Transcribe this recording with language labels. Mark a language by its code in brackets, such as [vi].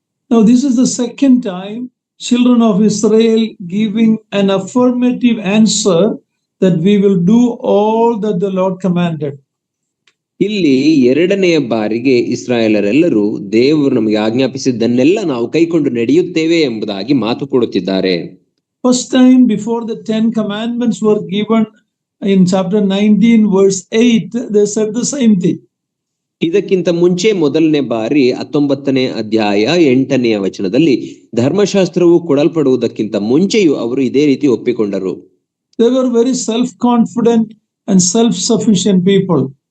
[en] Now this is the second time children of Israel giving an affirmative answer that we will do all that the Lord commanded. [kn] ಇಲ್ಲಿ 2ನೆಯ ಬಾರಿಗೆ ಇಸ್ರಾಯೇಲರೆಲ್ಲರೂ ದೇವರು ನಮಗೆ ಆಜ್ಞಾಪಿಸಿದ್ದನ್ನೆಲ್ಲ ನಾವು ಕೈಕೊಂಡು ನಡೆಯುತ್ತೇವೆ ಎಂಬುದಾಗಿ ಮಾತು ಕೊಡುತ್ತಿದ್ದಾರೆ. [en] First time before the 10 commandments were given in chapter 19 verse 8, they said the same thing. [kn] ಇದಕ್ಕಿಂತ ಮುಂಚೆ ಮೊದಲನೇ ಬಾರಿ 19ನೇ ಅಧ್ಯಾಯ 8ನೇ ವಚನದಲ್ಲಿ ಧರ್ಮಶಾಸ್ತ್ರವು ಕೊಡಲ್ಪಡುವುದಕ್ಕಿಂತ ಮುಂಚೆಯೂ ಅವರು ಇದೇ ರೀತಿ ಒಪ್ಪಿಕೊಂಡರು. [en] They were very self-confident and self-sufficient people.